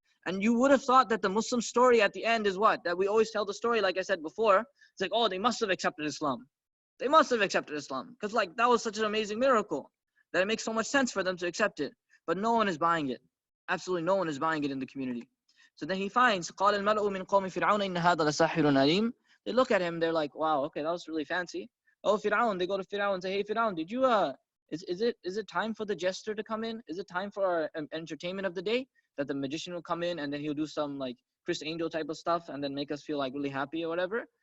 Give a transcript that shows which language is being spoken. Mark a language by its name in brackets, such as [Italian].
[English] And you would have thought that the Muslim story at the end is what? That we always tell the story, like I said before. It's like, oh, they must have accepted Islam. They must have accepted Islam. Because like that was such an amazing miracle that it makes so much sense for them to accept it. But no one is buying it. Absolutely no one is buying it in the community. So then he finds, [Arabic] قال الملأ من قوم فرعون إن هذا لساحر عليم. [English] They look at him, they're like, wow, okay, that was really fancy. Oh, Fir'aun, they go to Fir'aun and say, hey, Fir'aun, did you, is it time for the jester to come in? Is it time for our entertainment of the day? That the magician will come in and then he'll do some like Chris Angel type of stuff and then make us feel like really happy or whatever?